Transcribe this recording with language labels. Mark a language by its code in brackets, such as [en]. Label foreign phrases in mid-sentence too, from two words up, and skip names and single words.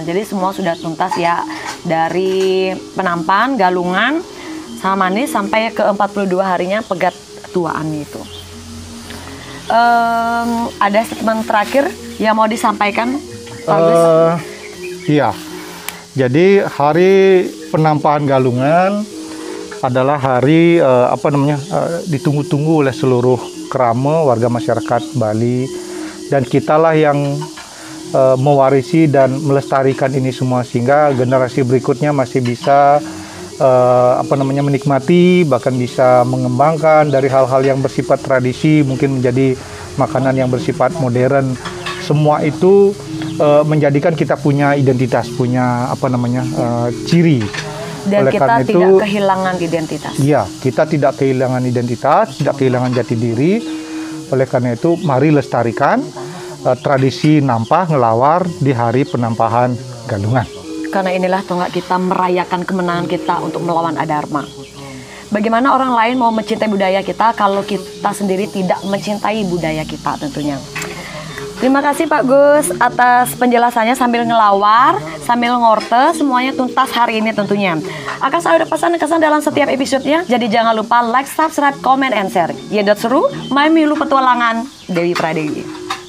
[id] Jadi semua sudah tuntas ya, dari penampan, galungan, sama manis sampai ke 42 harinya pegat tuaan itu. Ada statement terakhir yang mau disampaikan, Pak Gus? Iya. Jadi hari penampahan galungan adalah hari ditunggu-tunggu oleh seluruh kerama warga masyarakat Bali, dan kitalah yang mewarisi dan melestarikan ini semua sehingga generasi berikutnya masih bisa menikmati, bahkan bisa mengembangkan dari hal-hal yang bersifat tradisi mungkin menjadi makanan yang bersifat modern. Semua itu menjadikan kita punya identitas, punya ciri. Dan Oleh kita karena tidak itu, kehilangan identitas. Iya, kita tidak kehilangan identitas, tidak kehilangan jati diri. Oleh karena itu, mari lestarikan tradisi nampah ngelawar di hari penampahan galungan. Karena inilah tonggak kita merayakan kemenangan kita untuk melawan Adharma. Bagaimana orang lain mau mencintai budaya kita kalau kita sendiri tidak mencintai budaya kita tentunya. Terima kasih Pak Gus atas penjelasannya sambil ngelawar, sambil ngorte, semuanya tuntas hari ini tentunya. Akan selalu ada pesan-kesan dalam setiap episodenya, jadi jangan lupa [en] like, subscribe, comment, and share. [id] Seru, main milu petualangan, Dewi Pradewi.